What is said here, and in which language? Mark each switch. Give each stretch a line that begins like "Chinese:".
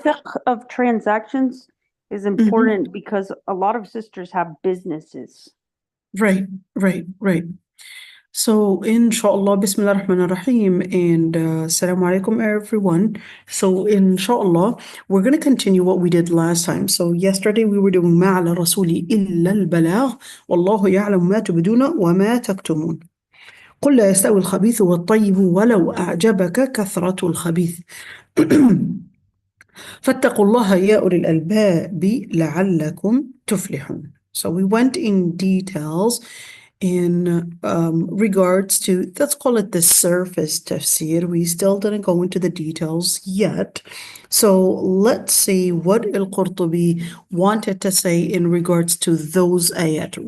English: fiqh of transactions is important because a lot of sisters have businesses. Right. So, inshallah, Bismillah ar-Rahman ar-Rahim, and Assalamu alaikum, everyone. So, inshallah, we're going to continue what we did last time. So, yesterday we were doing
Arabic: مَا عَلَى الرَّسُولِ إِلَّا الْبَلَاغُ وَاللَّهُ يَعْلَمُ مَا تُبْدُونَ وَمَا تَكْتُمُونَ قُلْ لَا يَسْتَوِي الْخَبِيثُ وَالطَّيِّبُ وَلَوْ أَعْجَبَكَ كَثْرَةُ الْخَبِيثِ فاتقوا الله يا أولي الألباب لعلكم تفلحون.
English: So we went in details in regards to, let's call it the surface tafsir. We still didn't go into the details yet. So let's see what al-Qurtubi wanted to say in regards to those ayat.